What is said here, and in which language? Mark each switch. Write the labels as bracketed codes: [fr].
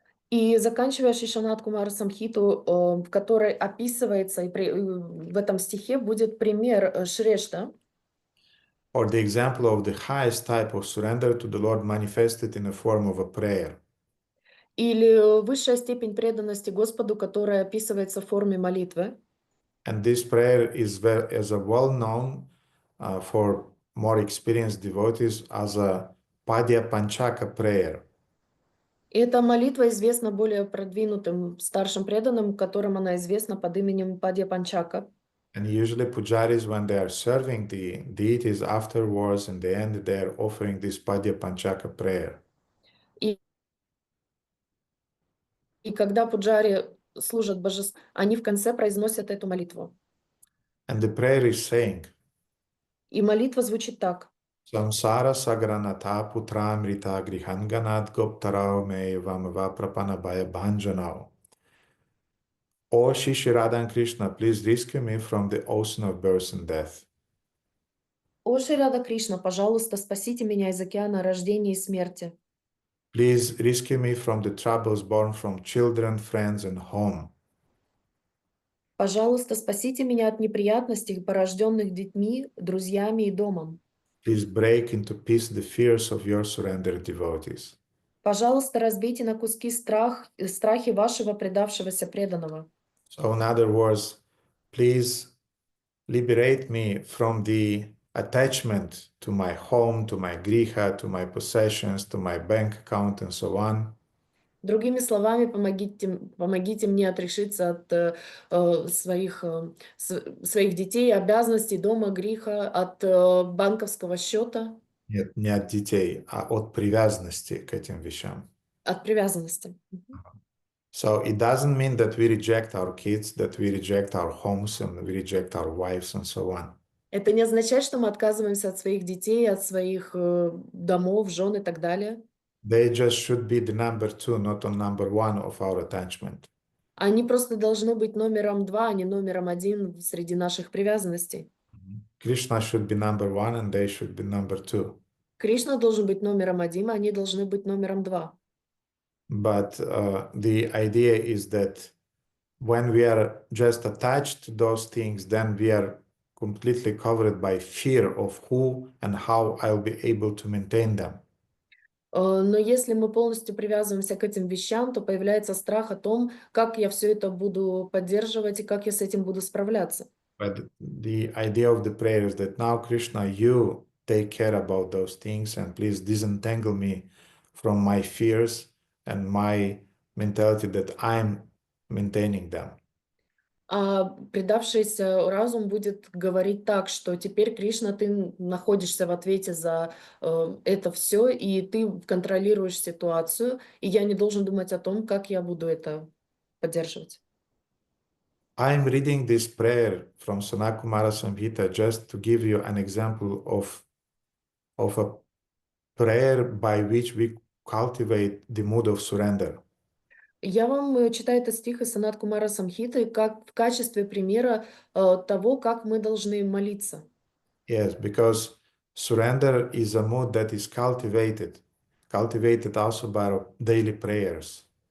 [ru] И заканчивая Шишанат Кумара Самхиту, в которой описывается, и в этом стихе будет пример Шрешта, [en] Or the example of the highest type of surrender to the Lord manifested in the form of a prayer. [ru] или высшая степень преданности Господу, которая описывается в форме молитвы. [en] And this prayer is well known for more experienced devotees as a Padya Panchaka prayer. [ru] И эта молитва известна более продвинутым старшим преданным, которым она известна под именем Падья Панчака. [en] And usually pujaris, when they are serving the deities afterwards, in the end, they are offering this Padya Panchaka prayer. [ru] И когда пуджари служат божеству, они в конце произносят эту молитву. [en] And the prayer is saying, [ru] И молитва звучит так. [sa] Samsara sagranata putramrita grihanganat goptarao me vamava prapanabhaya bhanjanao. [en] O Shri Radha and Krishna, please rescue me from the ocean of birth and death. [ru] О Шри Рада Кришна, пожалуйста, спасите меня из океана рождения и смерти. [en] Please rescue me from the troubles born from children, friends, and home. [ru] Пожалуйста, спасите меня от неприятностей, порожденных детьми, друзьями и домом. [en] Please break into peace the fears of your surrendered devotees. [ru] Пожалуйста, разбейте на куски страхи вашего предавшегося преданного. [en] So in other words, please liberate me from the attachment to my home, to my griha, to my possessions, to my bank account, and so on. [ru] Другими словами, помогите мне отрешиться от своих детей, обязанностей, дома, греха, от банковского счета. Нет, не от детей, а от привязанности к этим вещам. От привязанности. [en] So it doesn't mean that we reject our kids, that we reject our homes, and we reject our wives, and so on. [ru] Это не означает, что мы отказываемся от своих детей, от своих домов, жен и так далее. [en] They just should be the number two, not on number one of our attachment. [ru] Они просто должны быть номером 2, а не номером 1 среди наших привязанностей. [en] Krishna should be number one, and they should be number two. [ru] Кришна должен быть номером 1, а они должны быть номером 2. [en] But the idea is that when we are just attached to those things, then we are completely covered by fear of who and how I'll be able to maintain them. [ru] Но если мы полностью привязываемся к этим вещам, то появляется страх о том, как я все это буду поддерживать и как я с этим буду справляться. [en] But the idea of the prayer is that now, Krishna, you take care about those things, and please disentangle me from my fears and my mentality that I'm maintaining them. [ru] А предавшийся разум будет говорить так, что теперь, Кришна, ты находишься в ответе за это все, и ты контролируешь ситуацию, и я не должен думать о том, как я буду это поддерживать. [en] I'm reading this prayer from Sanakumara Samhita just to give you an example of a prayer by which we cultivate the mood of surrender. [ru] Я вам читаю этот стих из Санат Кумара Самхиты как в качестве примера того, как мы должны молиться. [en] Yes, because surrender is a mood that is cultivated also by our daily prayers.